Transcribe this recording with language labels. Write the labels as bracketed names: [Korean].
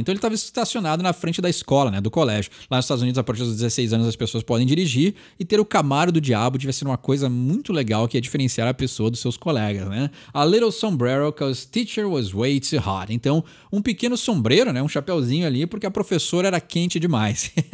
[Portuguese] Então ele estava estacionado na frente da escola, né, do colégio. Lá nos Estados Unidos, a partir dos 16 anos, as pessoas podem dirigir e ter o Camaro do Diabo devia ser uma coisa muito legal que é diferenciar a pessoa dos seus colegas, né? [English] A little sombrero cause teacher was way too hot. [Portuguese] Então, um pequeno sombreiro, né, um chapeuzinho ali, porque a professora era quente demais.